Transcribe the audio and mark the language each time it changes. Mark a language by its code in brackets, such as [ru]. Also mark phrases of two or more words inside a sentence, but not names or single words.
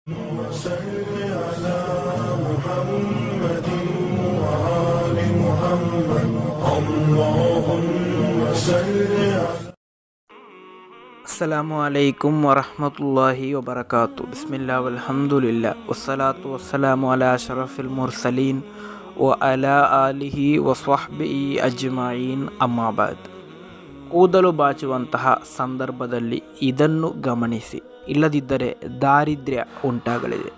[ar] وصل على محمد وآل محمد اللهم صل على السلام عليكم ورحمة الله وبركاته. بسم الله والحمد لله والصلاة والسلام على أشرف المرسلين وعلى آله وصحبه أجمعين أما بعد. [kn] ಕೂದಲು ಬಾಚುವಂತಹ ಸಂದರ್ಭದಲ್ಲಿ ಇದನ್ನು ಗಮನಿಸಿ, ಇಲ್ಲದಿದ್ದರೆ ದಾರಿದ್ರ್ಯ ಉಂಟಾಗಲಿದೆ.